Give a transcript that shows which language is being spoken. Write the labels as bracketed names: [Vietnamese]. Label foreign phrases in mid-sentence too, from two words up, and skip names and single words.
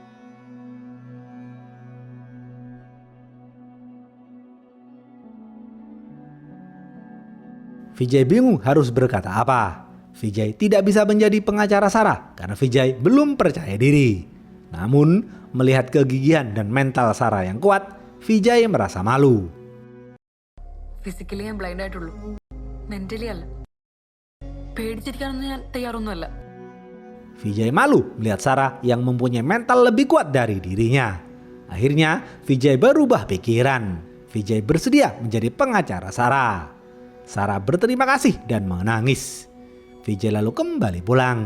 [Indonesian] Vijay bingung harus berkata apa. Vijay tidak bisa menjadi pengacara Sarah karena Vijay belum percaya diri. Namun, melihat kegigihan dan mental Sarah yang kuat, Vijay merasa malu. [Malayalam] ഫിസിക്കലി ഞാൻ ബ്ലൈൻഡ് ആയിട്ടുള്ളൂ, മെന്റലി അല്ല. പേടിച്ചിരിക്കാനൊന്നും ഞാൻ തയ്യാറൊന്നുമല്ല. [Indonesian] Vijay malu melihat Sarah yang mempunyai mental lebih kuat dari dirinya. Akhirnya, Vijay berubah pikiran. Vijay bersedia menjadi pengacara Sarah. Sarah berterima kasih dan menangis. Vijay lalu kembali pulang.